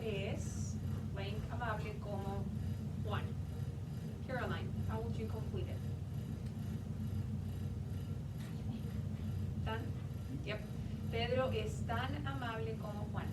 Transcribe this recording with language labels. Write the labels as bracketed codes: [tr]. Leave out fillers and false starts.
[es] es blank amable como Juan. [en] Caroline, how would you complete it? [es] Tan? [en] Yep. [es] Pedro es tan amable como Juan.